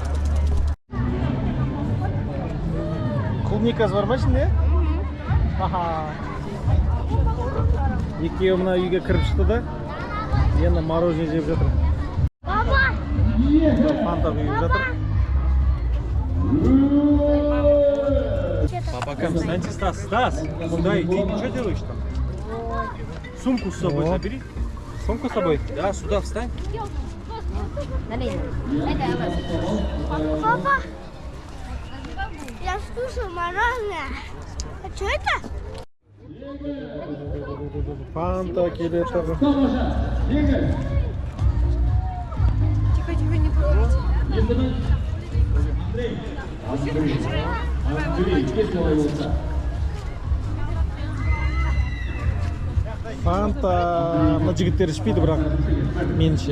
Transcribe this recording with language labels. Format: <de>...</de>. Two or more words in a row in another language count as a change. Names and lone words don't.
<kk>Клубникасы бар ма ішінде? Аха. Екеуі мына үйге кіріп шықты да. Енді мороженое жеп жатыр. Папа! Фанта құйып жатыр.</kk> <ru>Папа, встаньте, Стас, куда идти? Ты что делаешь там? Сумку с собой забери. Сумку с собой? Да, сюда встань. Папа! Я слушаю мороженое. А что это?</ru> <kk>Фанта келеді.</kk> <ru>Тихо, не говорите.</ru> <kk>Фанта мына жігіттер ішпейді, бірақ меніңше.</kk>